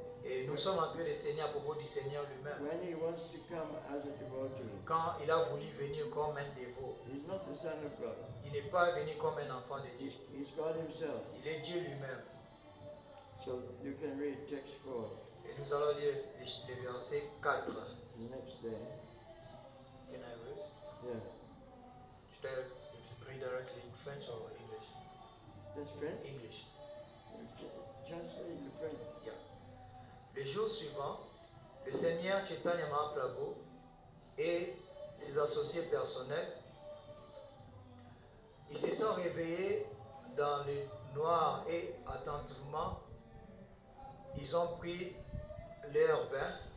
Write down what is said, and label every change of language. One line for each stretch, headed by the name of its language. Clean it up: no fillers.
French: Et nous sommes en train d'enseigner à propos du Seigneur lui-même.
English: when He wants to come as a devotee.
French: Quand il a voulu venir comme un dévot,
English: He's not the Son of God.
French: il n'est pas venu comme un enfant de Dieu.
English: He's God Himself.
French: Il est Dieu lui-même.
English: So you can read text 4
French: Et nous allons lire le verset 4.
English: the next day. Can I read? Yeah. Should I read directly in French or English? That's French? English. Translate into French. Yeah.
French: Le jour suivant, le Seigneur Chaitanya Mahaprabhu et ses associés personnels, ils se sont réveillés dans le noir et attentivement, ils ont pris leur bain.